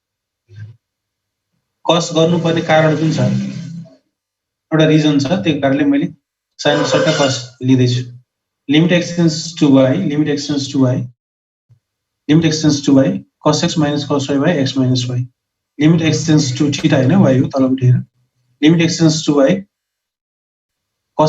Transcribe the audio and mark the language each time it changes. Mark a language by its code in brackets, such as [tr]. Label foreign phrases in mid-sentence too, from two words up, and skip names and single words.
[en] cos [ne] गर्नुपर्ने कारण कुन छ एउटा रिजन छ त्यही कारणले मैले sin सट्टा cos लिदै छु [en] limit x tends to y limit x tends to y limit x tends to y cos x minus cos y by x minus y limit x tends to theta [ne] हैन y हो तलपट्टि हेर [en] limit x tends to y cos